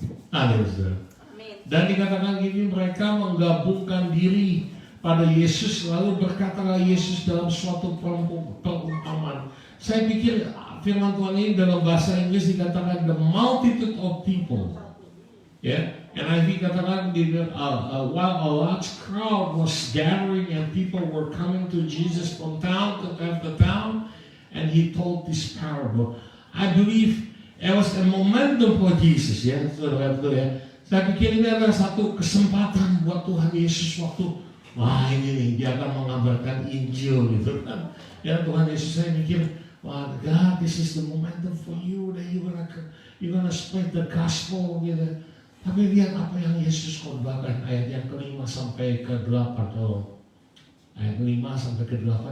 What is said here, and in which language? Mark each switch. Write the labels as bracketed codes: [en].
[id] Amin, saudara. Dan dikatakan gini, mereka menggabungkan diri pada Yesus, lalu berkatalah Yesus dalam suatu perumpamaan. Saya pikir firman Tuhan ini dalam bahasa Inggris dikatakan [en] the multitude of people, [id] ya. [en] NIV [id] katakan [en] while a large crowd was gathering and people were coming to Jesus from town to town, and he told this parable. I believe it was a momentum for Jesus, [id] ya, saudara, betul ya. Saya pikir ini adalah satu kesempatan buat Tuhan Yesus waktu, wah ini nih dia akan mengabarkan Injil gitu kan. Ya Tuhan Yesus, saya mikir, wah [en] God, this is the momentum for you that you're gonna spread the gospel [id] gitu. Tapi lihat apa yang Yesus khotbahkan, ayat yang ke-5 sampai ke-8 atau ayat 5 sampai ke-8.